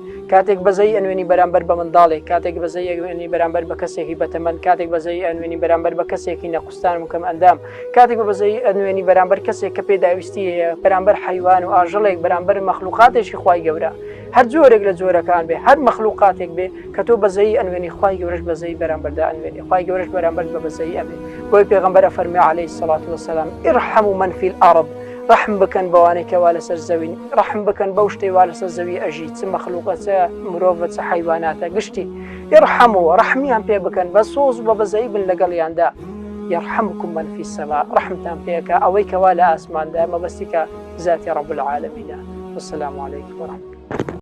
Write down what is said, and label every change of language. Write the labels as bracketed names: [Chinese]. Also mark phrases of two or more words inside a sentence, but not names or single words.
[Central Kurdish] کاتێک بەزەیی ئەنوێنی بەرامبەر بە منداڵێک، کاتێک بەزەیی ئەنوێنی بەرامبەر بە کەسێکی بەتەمەن، کاتێک بەزەیی ئەنوێنی بەرامبەر بە کەسێکی نەقوستان و کەم ئەندام، کاتێک بەزەیی ئەنوێنی بەرامبەر کەسێک کە پێداویستی هەیە، بەرامبەر حیوان و ئاژەڵێک، بەرامبەر مەخلوقاتێکی خوای گەورە، هەر جۆرێک لە جۆرەکان بێ، هەر مەخلوقاتێک بێ کە تۆ بەزەیی ئەنوێنی خوای گەورەش بەزەیی بەرامبەردا ئەنوێنی، خوای گەورەش بەرامبەر بە بەزەیی ئەبێ. بۆی پێغەمبەرە فەرمی [Arabic] عەلەیهی الصەلاة وەسەلام ارحموا من في الأرض، [Central Kurdish] ڕەحم بکەن بەوانەی کەوا لەسەر زەوین، ڕەحم بکەن بەو شتەی وا لەسەر زەوی ئەژی، چ مەخلوقە، چ مرۆڤە، چ حیواناتە گشتی. ارحموا، ڕەحمیان پێ بکەن، بە سۆز و بە بەزەیی بن لەگەڵیاندا. [Arabic] يرحمكم من في السماء، [Central Kurdish] رحمتان پێکە ئەوەی کەوا لە ئاسماندا مەبەستی کە ذاتی [Arabic] رب العالمینە. والسلام عليكم ورحمة الله.